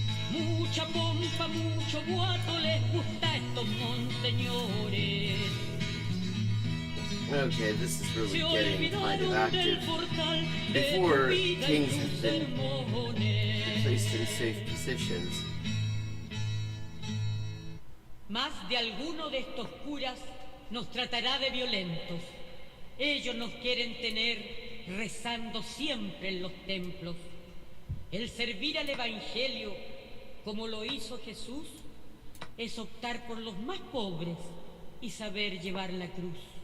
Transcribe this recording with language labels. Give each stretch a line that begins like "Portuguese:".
Spanish: Mucha pompa, mucho guato les gusta a estos monseñores.
English: Okay, this is really getting kind of active. Before, kings have been placed in safe positions.
Spanish: Más de alguno de estos curas nos tratará de violentos. Ellos nos quieren tener rezando siempre en los templos. El servir al Evangelio, como lo hizo Jesús, es optar por los más pobres y saber llevar la cruz.